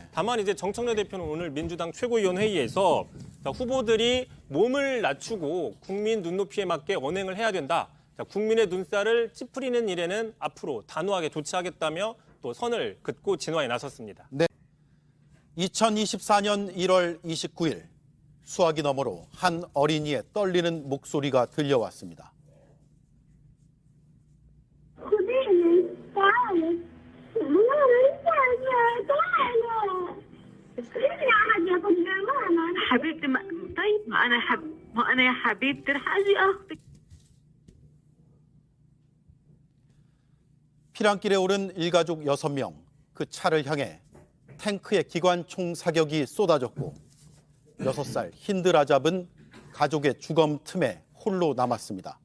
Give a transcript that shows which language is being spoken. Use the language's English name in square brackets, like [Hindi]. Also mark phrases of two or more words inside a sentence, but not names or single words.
[Korean] 다만 이제 정청래 대표는 오늘 민주당 최고위원 회의에서 후보들이 몸을 낮추고 국민 눈높이에 맞게 언행을 해야 된다. 국민의 눈살을 찌푸리는 일에는 앞으로 단호하게 조치하겠다며 또 선을 긋고 진화에 나섰습니다. 2024년 1월 29일 수화기 너머로 한 어린이의 떨리는 목소리가 들려왔습니다. [Arabic] حبيبتي طيب ما انا يا حبيبتي رح اجي اخذك. [Korean] 피랑길에 오른 일가족 6명, 그 차를 향해 탱크의 기관총 사격이 쏟아졌고 6살 힌드라잡은 가족의 주검 틈에 홀로 남았습니다.